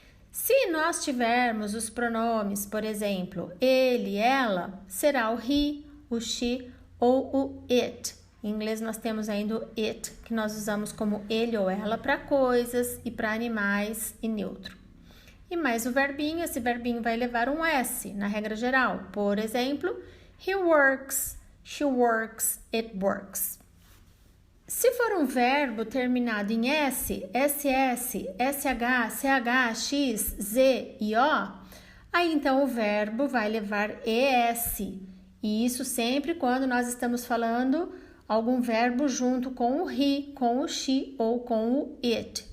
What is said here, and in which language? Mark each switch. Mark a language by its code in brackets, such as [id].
[pt] Se nós tivermos os pronomes, por exemplo, ele, ela, será o he, o she ou o it. Em inglês nós temos ainda o it, que nós usamos como ele ou ela para coisas e para animais e neutro. E mais o verbinho, esse verbinho vai levar um S na regra geral. [en] Por exemplo, he works, she works, it works. [pt] Se for um verbo terminado em S, SS, SH, CH, X, Z e O, aí então o verbo vai levar ES. E isso sempre quando nós estamos falando algum verbo junto com o he, com o she ou com o it.